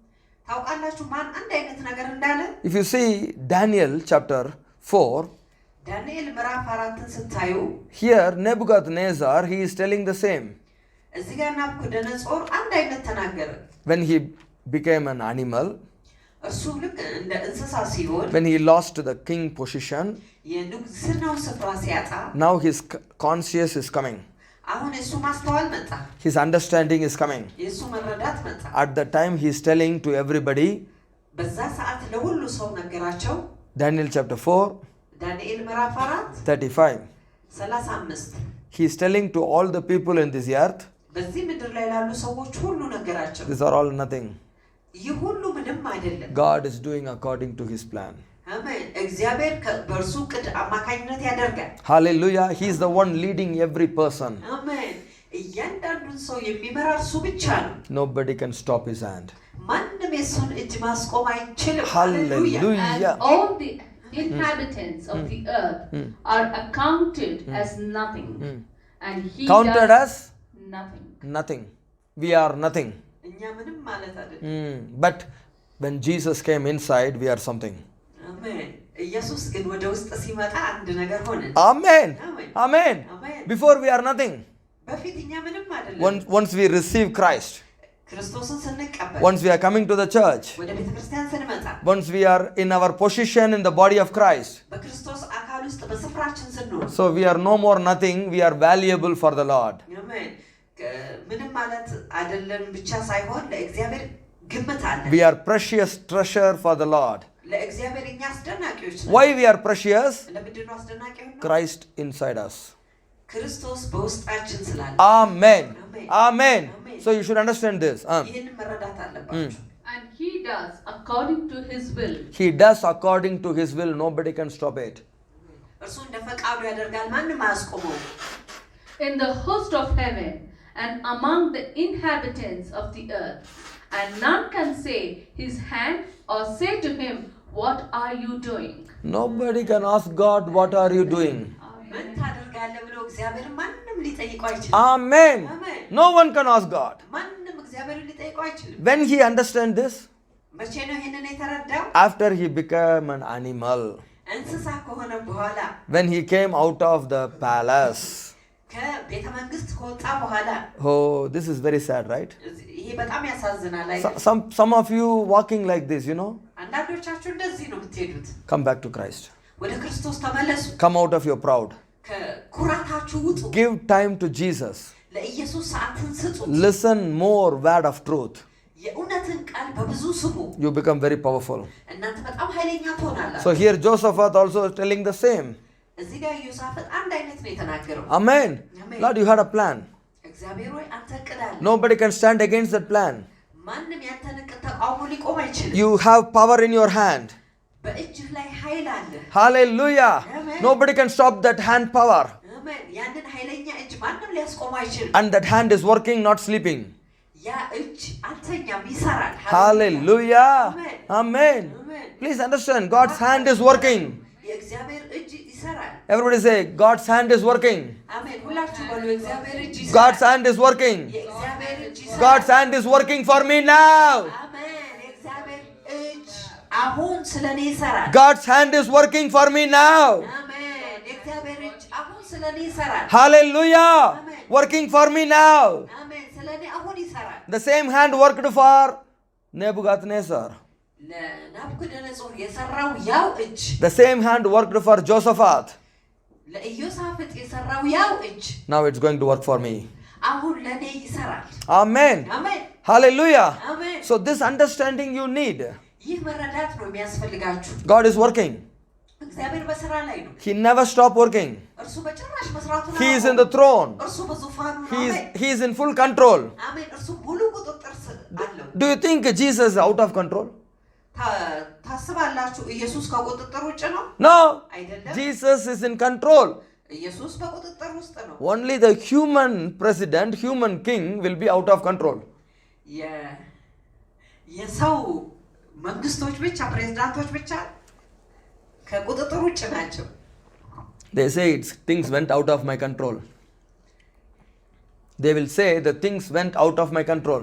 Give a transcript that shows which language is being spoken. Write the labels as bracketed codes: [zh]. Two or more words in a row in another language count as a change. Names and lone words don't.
[en] If you see Daniel chapter 4, here Nebuchadnezzar, he is telling the same. When he became an animal, [am] እርሱ ልክ እንደ እንስሳ ሲሆን [en] when he lost the king position, [am] የንጉሥናው ስፍራ ሲያጣ [en] now his conscience is coming. [am] አሁን እሱ ማስተዋል መጣ። [en] His understanding is coming. [am] የሱ መረዳት መጣ። [en] At the time he is telling to everybody, [am] በዛ ሰዓት ለሁሉ ሰው ነገራቸው። [en] Daniel chapter 4, [am] ዳንኤል ምዕራፍ 4 [en] 35. [am] 35 [en] He is telling to all the people in this earth, [am] በዚህ ምድር ላይ ላሉ ሰዎች ሁሉ ነገራቸው። [en] these are all nothing. [am] ይህ ሁሉ ምንም አይደለም። [en] God is doing according to his plan. [am] አሜን። እግዚአብሔር በእርሱ ዕቅድ አማካኝነት ያደርጋል። [en] Hallelujah. He is the one leading every person. [am] አሜን። እያንዳንዱን ሰው የሚመራ እርሱ ብቻ ነው። [en] Nobody can stop his hand. [am] ማንም የሱን እጅ ማስቆም አይችልም። [en] Hallelujah. And all the inhabitants of the earth are accounted as nothing. And he Counted does as nothing. nothing. We are nothing. [am] እኛ ምንም ማለት አይደለም። [en] But when Jesus came inside, we are something. [am] አሜን። ኢየሱስ ግን ወደ ውስጥ ሲመጣ አንድ ነገር ሆነ። [en] Amen. Amen. Amen. Amen. Before we are nothing. [am] በፊት እኛ ምንም አይደለም። [en] Once we receive Christ, [am] ክርስቶስን ስንቀበል [en] once we are coming to the church, [am] ወደ ቤተክርስቲያን ስንመጣ [en] once we are in our position in the body of Christ, [am] በክርስቶስ አካል ውስጥ በስፍራችን ስንሆን [en] so we are no more nothing, we are valuable for the Lord. [am] አሜን። ምንም ማለት አይደለም ብቻ ሳይሆን ለእግዚአብሔር ግምት አለ። [en] We are precious treasure for the Lord. [am] ለእግዚአብሔር እኛ አስደናቂዎች ነን። [en] Why we are precious? [am] ለምንድን ነው አስደናቂ ነው? [en] Christ inside us. [am] ክርስቶስ በውስጣችን ስላለ። [en] Amen. Amen. Amen. Amen. So you should understand this. [am] ይህንን መረዳት አለባችሁ። [en] And he does according to his will. He does according to his will. Nobody can stop it. [am] እርሱ እንደ ፈቃዱ ያደርጋል፣ ማንም አያስቆመውም። [en] In the host of heaven and among the inhabitants of the earth, and none can say his hand or say to him, what are you doing? Nobody can ask God, what are you doing? [am] ምን ታደርጋለህ ብሎ እግዚአብሔር ማንም ሊጠይቀው አይችልም። [en] Amen. Amen. No one can ask God. [am] ማንም እግዚአብሔርን ሊጠይቀው አይችልም። [en] When he understands this, [am] መቼ ነው ይሄንን የተረዳው? [en] after he became an animal, [am] እንስሳ ከሆነ በኋላ [en] when he came out of the palace. [am] ከቤተ መንግስት ከወጣ በኋላ [en] Oh, this is very sad, right? [am] ይሄ በጣም ያሳዝናል አይደል? [en] Some of you walking like this, you know. [am] አንዳንዶቻችሁ እንደዚህ ነው የምትሄዱት። [en] Come back to Christ. [am] ወደ ክርስቶስ ተመለሱ። [en] Come out of your proud. [am] ከኩራታችሁ ውጡ። [en] Give time to Jesus. [am] ለኢየሱስ ሰዓትን ስጡ። [en] Listen more word of truth. [am] የእውነትን ቃል በብዙ ስሙ። [en] You become very powerful. [am] እናንተ በጣም ኃይለኛ ትሆናላችሁ። [en] So here Josaphat also is telling the same. [am] እዚህ ጋር ዮሳፍጥ አንድ አይነት ነው የተናገረው። [en] Amen. Amen. Lord, you had a plan. [am] እግዚአብሔር ሆይ አንተ እቅድ አለ። [en] Nobody can stand against that plan. [am] ማንም ያንተን እቅድ ተቃውሞ ሊቆም አይችልም። [en] You have power in your hand. [am] በእጅህ ላይ ኃይል አለ። [en] Hallelujah. Amen. Nobody can stop that hand power. [am] አሜን። ያንን ኃይለኛ እጅ ማንም ሊያስቆም አይችልም። [en] And that hand is working, not sleeping. [am] ያ እጅ አልተኛም፣ ይሰራል። [en] Hallelujah. Amen. Amen. Amen. Please understand, God's hand is working. [am] የእግዚአብሔር እጅ ይሰራል። [en] Everybody say, God's hand is working. [am] አሜን። ሁላችሁ በሉ የእግዚአብሔር እጅ ይሰራል። [en] God's hand is working. [am] የእግዚአብሔር እጅ ይሰራል። [en] God's hand is working for me now. [am] አሜን። የእግዚአብሔር እጅ አሁን ስለኔ ይሰራል። [en] God's hand is working for me now. [am] አሜን። የእግዚአብሔር እጅ አሁን ስለኔ ይሰራል። [en] Hallelujah. Amen. Working for me now. [am] አሜን። ስለኔ አሁን ይሰራል። [en] The same hand worked for Nebuchadnezzar. [am] ለናቡከደነጾር የሰራው ያው እጅ [en] The same hand worked for Josaphat. [am] ለኢዮሳፍጥ የሰራው ያው እጅ [en] Now it's going to work for me. [am] አሁን ለኔ ይሰራል። [en] Amen. [am] አሜን። [en] Hallelujah. [am] አሜን። [en] So this understanding you need. [am] ይህ መረዳት ነው የሚያስፈልጋችሁ። [en] God is working. [am] እግዚአብሔር በስራ ላይ ነው። [en] He never stopped working. [am] እርሱ በጭራሽ መስራቱን [en] He is in the throne. [am] እርሱ በዙፋኑ ነው። [en] He is in full control. [am] አሜን። እርሱ ሙሉ ቁጥጥር አለው። [en] Do you think Jesus is out of control? [am] ታስባላችሁ ኢየሱስ ከቁጥጥር ውጭ ነው? [en] No. [am] አይደለም። [en] Jesus is in control. [am] ኢየሱስ በቁጥጥር ውስጥ ነው። [en] Only the human president, human king will be out of control. [am] የሰው መንግስቶች ብቻ ፕሬዝዳንቶች ብቻ ከቁጥጥር ውጭ ናቸው። [en] They say things went out of my control. They will say the things went out of my control.